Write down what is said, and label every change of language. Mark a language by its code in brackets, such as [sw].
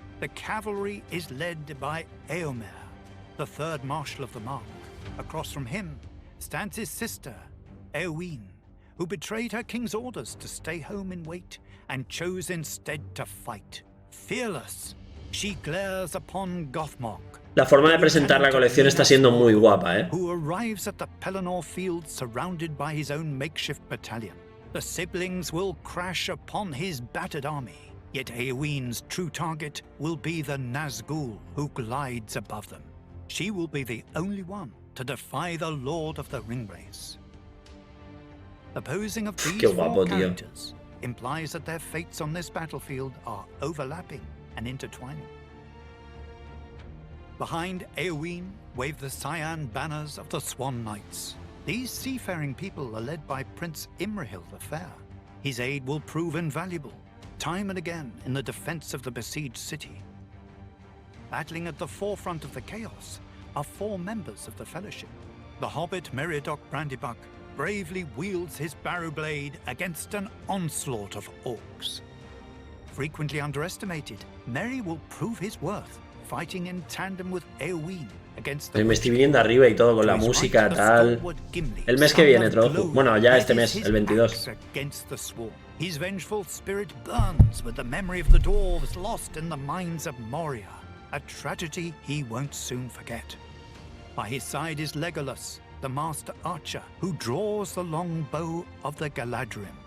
[en] The cavalry is led by Eomer, the third marshal of the Mark. Across from him stands his sister, Eowyn, who betrayed her king's orders to stay home and wait, and chose instead to fight. Fearless, she glares upon Gothmog. [es] La forma de presentar la colección está siendo muy guapa, ¿eh? [en] Who arrives at the Pelennor field surrounded by his own makeshift battalion. The siblings will crash upon his battered army, yet Eowyn's true target will be the Nazgul who glides above them. She will be the only one to defy the Lord of the Ringwraiths. The posing of these four characters implies that their fates on this battlefield are overlapping and intertwining. Behind Eowyn wave the cyan banners of the Swan Knights. These seafaring people are led by Prince Imrahil the Fair. His aid will prove invaluable, time and again in the defense of the besieged city. Battling at the forefront of the chaos are four members of the Fellowship. The Hobbit Meriadoc Brandybuck bravely wields his barrow blade against an onslaught of orcs. Frequently underestimated, Merry will prove his worth, fighting in tandem with Eowyn against the... [es] Me estoy viniendo arriba y todo con la música, tal... El mes que viene, Troju. Bueno, ya este mes, el 22. [en] His vengeful spirit burns with the memory of the dwarves lost in the mines of Moria, a tragedy he won't soon forget. By his side is Legolas, the master archer, who draws the long bow of the Galadrim.